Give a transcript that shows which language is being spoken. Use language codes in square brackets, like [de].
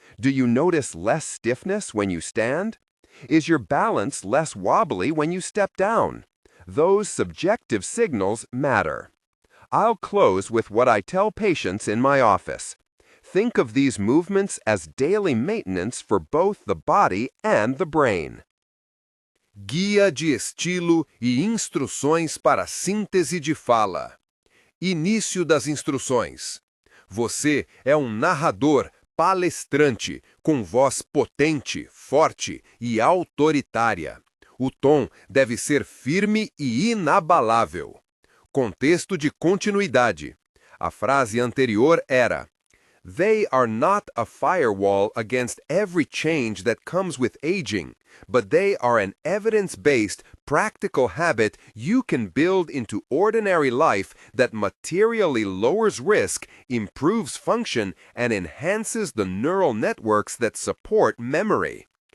[en] Do you notice less stiffness when you stand? Is your balance less wobbly when you step down? Those subjective signals matter. I'll close with what I tell patients in my office. Think of these movements as daily maintenance for both the body and the brain. [pt] Guia de estilo e instruções para síntese de fala. Início das instruções. Você é um narrador palestrante com voz potente, forte e autoritária. O tom deve ser firme e inabalável. Contexto de continuidade. A frase anterior era: [en] They are not a firewall against every change that comes with aging, but they are an evidence-based, practical habit you can build into ordinary life that materially lowers risk, improves function, and enhances the neural networks that support memory.